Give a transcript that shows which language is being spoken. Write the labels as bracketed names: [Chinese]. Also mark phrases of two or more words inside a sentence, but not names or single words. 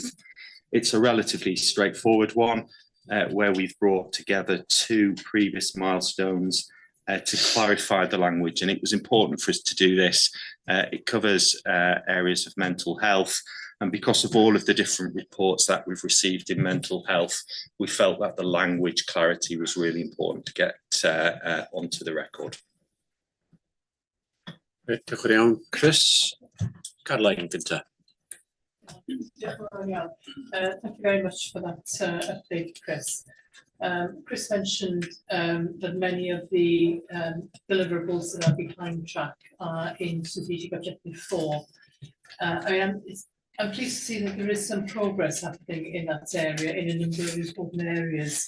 [English] It's a relatively straightforward one, where we've brought together 2 previous milestones to clarify the language, and it was important for us to do this. It covers areas of mental health, and because of all of the different reports that we've received in mental health, we felt that the language clarity was really important to get onto the record. [Welsh] Diolch yn iawn, Chris. Caroline gynta. [English] Thank you very much for that update, Chris. Chris mentioned that many of the deliverables that are behind track are in strategic objective 4. I'm pleased to see that there is some progress happening in that area in a number of important areas.